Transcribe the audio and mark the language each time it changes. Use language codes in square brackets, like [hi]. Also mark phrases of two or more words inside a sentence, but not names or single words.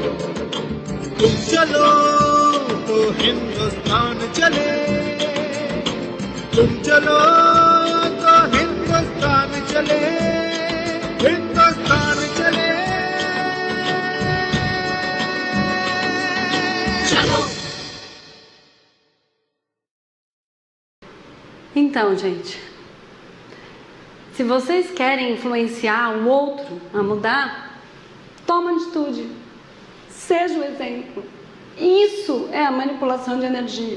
[hi] तुम चलो तो हिंदुस्तान चले, तुम चलो चले हिंदुस्तान चले चलो। [pt] Então, gente, se vocês querem influenciar o outro a mudar, toma atitude, seja o exemplo. Isso é a manipulação de energia.